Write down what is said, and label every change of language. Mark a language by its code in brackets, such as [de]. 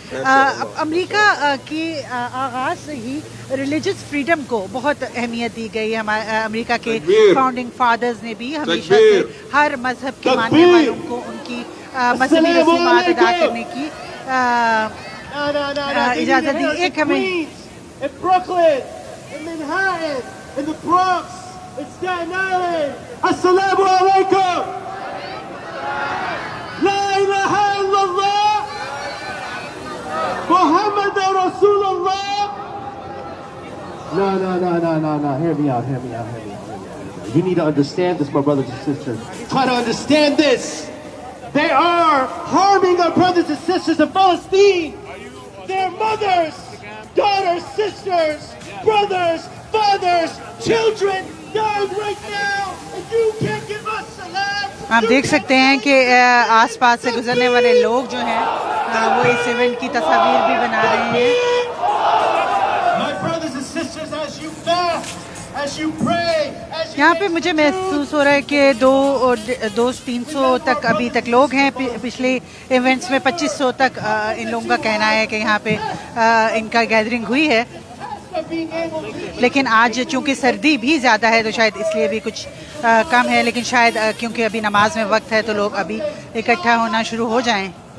[ur] امریکہ کی آغاز سے ہی ریلیجس فریڈم کو بہت اہمیت دی گئی. امریکہ کے فاؤنڈنگ فادرز نے بھی ہمیشہ سے ہر مذہب کے ماننے والوں کو ان کی مذہبی رسومات ادا کرنے کی اجازت دی. ایک ہمیں [en] in Brooklyn, in Manhattan, in the Bronx, in Staten Island. [ar] Assalamu alaikum. La ilaha illallah. Muhammad Rasulullah. [en] No. Hear me out. You need to understand this, my brothers and sisters. Try to understand this. They are harming our brothers and sisters in Palestine. Their mothers, daughters, sisters, brothers, fathers, children dying right now, and you can't give us salam. [ur] آپ دیکھ سکتے ہیں کہ آس پاس سے گزرنے والے لوگ جو ہیں وہ اس ایونٹ کی تصاویر بھی بنا رہے ہیں. [en] My brothers and sisters, as you fast, as you pray, as you [ur] یہاں پہ مجھے محسوس ہو رہا ہے کہ 200-300 تک ابھی تک لوگ ہیں. پچھلے ایونٹس میں 2500 تک ان لوگوں کا کہنا ہے کہ یہاں پہ ان کا گیدرنگ ہوئی ہے. لیکن آج چونکہ سردی بھی زیادہ ہے تو شاید اس لیے بھی کچھ کم ہے, لیکن شاید کیونکہ ابھی نماز میں وقت ہے تو لوگ ابھی اکٹھا ہونا شروع ہو جائیں.